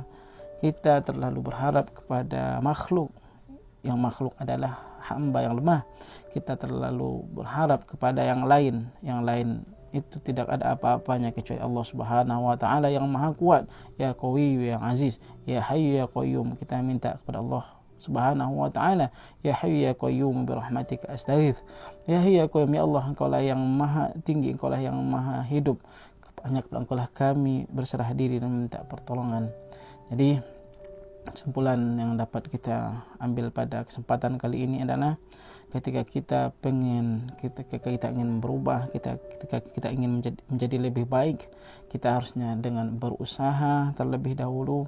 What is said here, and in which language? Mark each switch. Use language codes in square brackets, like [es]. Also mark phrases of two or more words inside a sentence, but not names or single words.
[id] Kita terlalu berharap kepada makhluk, yang makhluk adalah hamba yang lemah. Kita terlalu berharap kepada yang lain itu tidak ada apa-apanya kecuali Allah [ar] سبحانه وتعالى [id] yang maha kuat, [ar] يا قوي, [id] yang aziz, [ar] يا حي يا قيوم. [id] Kita minta kepada Allah [ar] سبحانه وتعالى, يا حي يا قيوم برحمتك أستغيث. يا حي يا قيوم، يا الله, [id] Engkau lah yang maha tinggi, Engkau lah yang maha hidup, hanya kepada Engkau lah kami berserah diri dan minta pertolongan. Jadi kesimpulan yang dapat kita ambil pada kesempatan kali ini adalah ketika kita ingin berubah, ketika kita ingin menjadi lebih baik, kita harusnya dengan berusaha terlebih dahulu.